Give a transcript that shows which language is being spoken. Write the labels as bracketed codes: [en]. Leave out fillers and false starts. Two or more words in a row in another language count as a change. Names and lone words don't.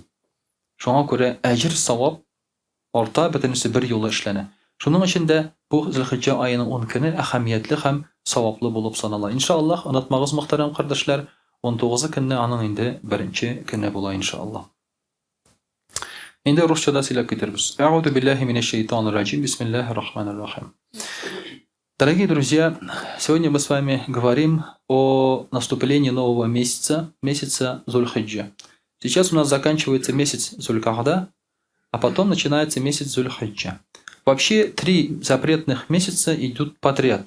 [tt] Шуңа күрә әҗр, савап арта, бөтенесе бер юлы эшләнә. Шуның өчен дә бу Зилхиджә аеның 10 көне әһәмиятле һәм саваплы булып санала. Иншаллах, онытмагыз мөхтәрәм кардәшләр, 19 көнне аның инде 1-нче көне була иншаллах. Инде русчада сөйләп китербез. [ar] أعوذ بالله من الشيطان الرجيم. بسم الله الرحمن الرحيم. [ru] Дорогие друзья, сегодня мы с вами говорим о наступлении нового месяца, месяца Зульхиджа. Сейчас у нас заканчивается месяц Зулькада, а потом начинается месяц Зульхиджа. Вообще 3 запретных месяца идут подряд.